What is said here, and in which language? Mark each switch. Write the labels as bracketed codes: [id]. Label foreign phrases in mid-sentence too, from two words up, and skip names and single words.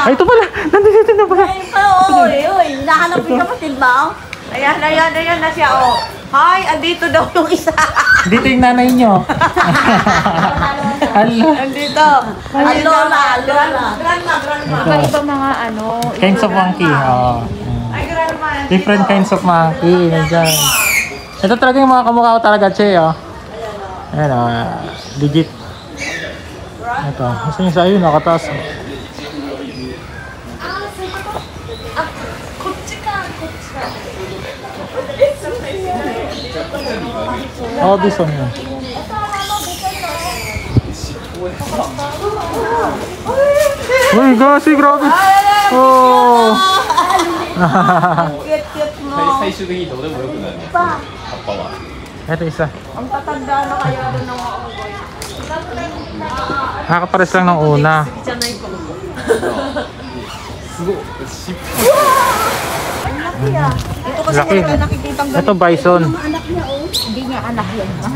[tl] Ay, ito pala. Nandito na pala. Oy, hinahanap yung kapatid ba? Ayan na siya oh. Hi, andito daw yung isa. Dito yung nanay nyo. Hala. Andito. Lola. Grandma. Iba mga ano. [en] Kinds of monkey. Oh. [tl] Ay, grandma. [en] Different kinds of monkey. [tl] Nandiyan. Ito talaga yung mga kamukha ko talaga, Che. Oh. Ayan, legit. Ito. Gusto nyo sa'yo, nakataas. Oh, bison yun. Uy, gasi, grabe. Oh. Cute mo. [ja] 最終的にどうでもよくなる葉っぱは [tl] Ito isa. Ang tatanda na kaya doon ng mga unggoy. Nakakapares lang ng una. Ito kasi Laki. wala nakikitang Ito bison. Hindi niya anak yan. Ha?